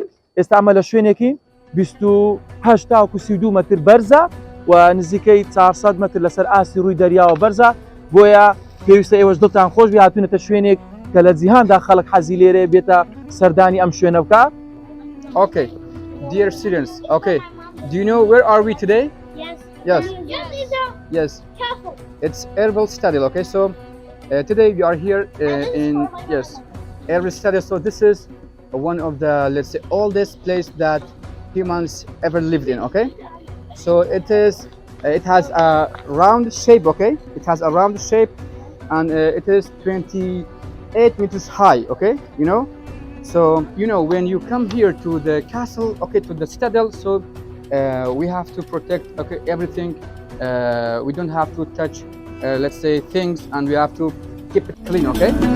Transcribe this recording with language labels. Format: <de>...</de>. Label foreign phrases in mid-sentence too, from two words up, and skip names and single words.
<ckb>ئێستا ئەمە لە شوێنێکی 28 تاوەکو 32 مەتر بەرزە و نزیکەی 400 مەتر لەسەر ئاسی ڕووی دەریاوە بەرزە. بۆیە پێویستە ئێوەش دڵتان خۆش بی هاتوونەتە شوێنێک کە لە جیهاندا خەڵک حەزی لێرە بێتە سەردانی ئەم شوێنە بکە.</ckb> <en>Okay, dear students, okay, Do you know where are we today? Yes. Yes. Yes, it's a Yes, castle. it's Erbil Citadel. Okay, so today we are here in yes, Erbil Citadel. So this is one of the, let's say, oldest place that humans ever lived in. Okay, so it has a round shape. Okay, it has a round shape, and it is 28 meters high. Okay, you know. So when you come here to the castle, okay, to the citadel, so we have to protect, okay, everything. We don't have to touch, let's say, things, and we have to keep it clean. Okay.</en>